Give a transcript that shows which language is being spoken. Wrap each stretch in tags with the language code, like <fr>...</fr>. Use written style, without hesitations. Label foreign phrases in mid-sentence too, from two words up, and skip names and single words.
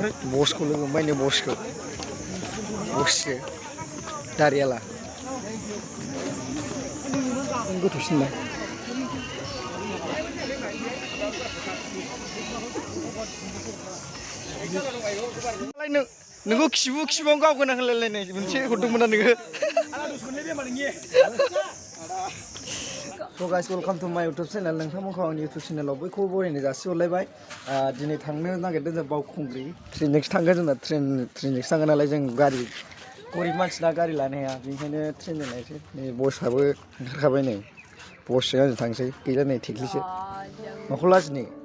<brx>बसखौ लोगो मोनबाय नै बसखौ बससो दारियाला गोथौसिनलाय नोंखौ खिबुआवनो गावगोना होनलायलायनाय मोनसे हरदोंमोन ना नोङो</brx> <en>So guys, welcome to my YouTube channel.</en> <brx>नोंथांमोनखौ आंनि YouTube चेनेलाव बयखौबो बरायनो जासिहरलायबाय दिनै थांनो नागिरदों जों बावखुंग्रि ट्रेनजोंसो थांगोन जोंना ट्रेनजोंसो थांगोन नालाय जों गारि गरिब मानसिना गारि लानो हाया बेनिखायनो ट्रेनजों लायसै नै बसआबो ओंखारखाबाय नै बसजों आंजों थांसै गैला नै थेख्लिसो माखौ लाजिनो</brx>